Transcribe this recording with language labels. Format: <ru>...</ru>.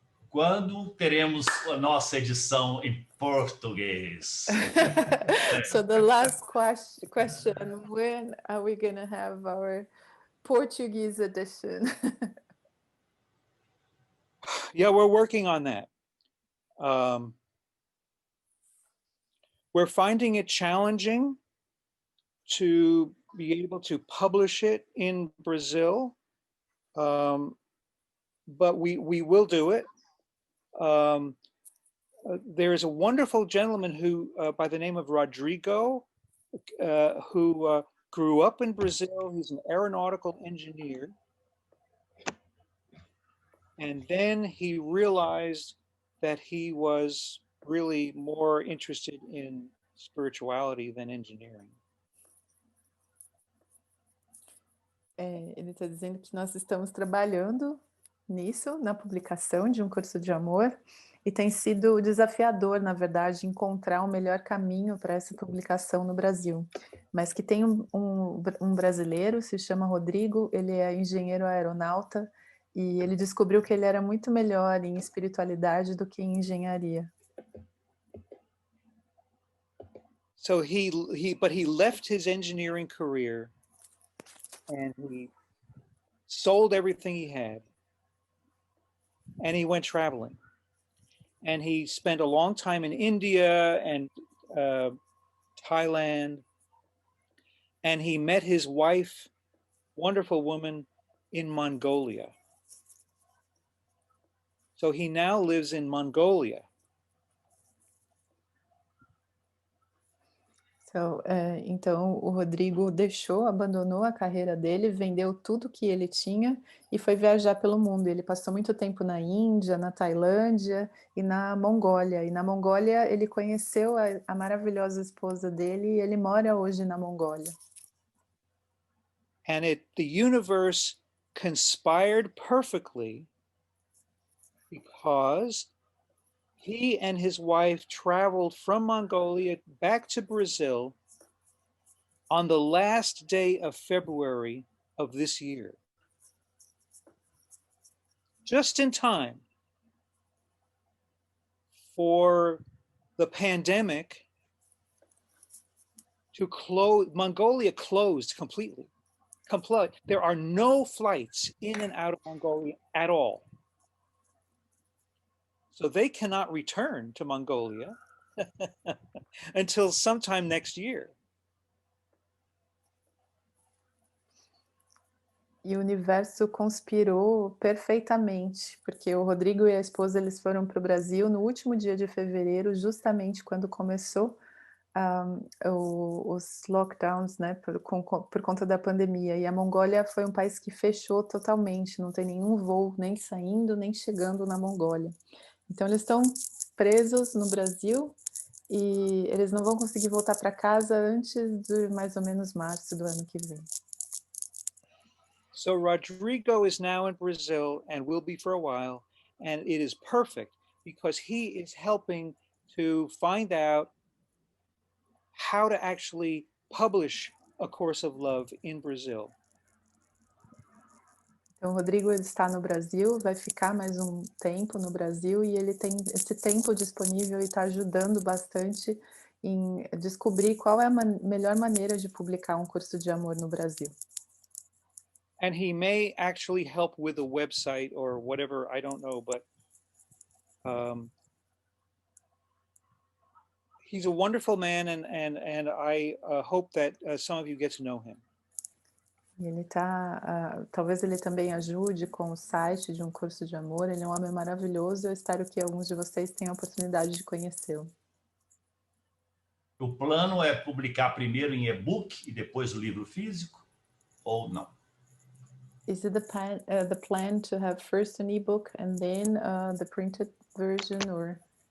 <pt>Quando teremos a nossa edição em português?</pt> <en>So the last question, when are we going to have our Portuguese edition? Yeah, we're working on that. We're finding it challenging to be able to publish it in Brazil, but we will do it. There is a wonderful gentleman who, by the name of Rodrigo, who grew up in Brazil. He's an aeronautical engineer. And then he realized that he was really more interested in spirituality than engineering.</en> <pt>Ele está dizendo que nós estamos trabalhando nisso, na publicação de um curso de amor, e tem sido desafiador, na verdade, encontrar o melhor caminho para essa publicação no Brasil. Mas que tem um brasileiro, se chama Rodrigo, ele é engenheiro aeronauta, e ele descobriu que ele era muito melhor em espiritualidade do que em engenharia.</pt> <en>So he left his engineering career and he sold everything he had and he went traveling. And he spent a long time in India and Thailand. And he met his wife, wonderful woman, in Mongolia. So he now lives in Mongolia.</en> <pt>Então, o Rodrigo abandonou a carreira dele, vendeu tudo que ele tinha e foi viajar pelo mundo. Ele passou muito tempo na Índia, na Tailândia e na Mongólia. E na Mongólia ele conheceu a maravilhosa esposa dele e ele mora hoje na Mongólia.</pt> <en>And the universe conspired perfectly because he and his wife traveled from Mongolia back to Brazil on the last day of February of this year. Just in time for the pandemic to close. Mongolia closed completely. There are no flights in and out of Mongolia at all. So they cannot return to Mongolia until sometime next year.</en> <pt>E o universo conspirou perfeitamente, porque o Rodrigo e a esposa eles foram para o Brasil no último dia de fevereiro, justamente quando começou os lockdowns, né, por conta da pandemia. E a Mongólia foi um país que fechou totalmente, não tem nenhum voo nem saindo nem chegando na Mongólia. Então eles estão presos no Brasil e eles não vão conseguir voltar para casa antes de mais ou menos março do ano que vem.</pt> <en>So Rodrigo is now in Brazil and will be for a while, and it is perfect because he is helping to find out how to actually publish A Course of Love in Brazil.</en> <pt>Então, o Rodrigo ele está no Brasil, vai ficar mais um tempo no Brasil e ele tem esse tempo disponível e está ajudando bastante em descobrir qual é a melhor maneira de publicar um curso de amor no Brasil.</pt> <en>And he may actually help with the website or whatever, I don't know, but he's a wonderful man, and I hope that some of you get to know him.</en> <pt>Ele talvez ele também ajude com o site de um curso de amor. Ele é um homem maravilhoso. Eu espero que alguns de vocês tenham a oportunidade de conhecê-lo. O plano é publicar primeiro em e-book e depois o livro físico, ou não?</pt> <en>Is it the plan to have first an e-book and then the printed version, or</en>